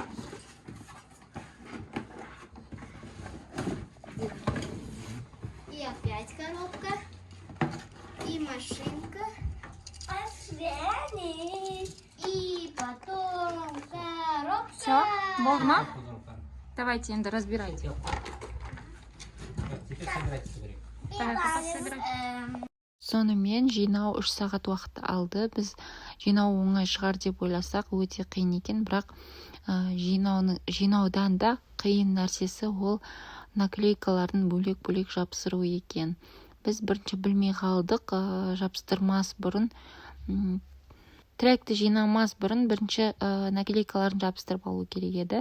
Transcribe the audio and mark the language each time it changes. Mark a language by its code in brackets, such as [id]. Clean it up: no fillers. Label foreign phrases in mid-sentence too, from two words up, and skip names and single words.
[ru] И машинка. И потом коробка. Все, [kk] болды ма? Давайте енді разбирайте. [ru] Так, теперь собирайте, говори. Давай, пока собирай. [kk] Сонымен жинау 3 сағат уақыт алды. Біз жинау оңай шығар деп ойласақ, өте қиын екен. Бірақ жинаудан да қиын нәрсесі ол наклейкаларын бөлек-бөлек жапсыру екен. Біз бірінші білмей қалдық, жапсырмас бұрын, тректі жинамас бұрын бірінші наклейкаларын жабыстырып алу керек еді.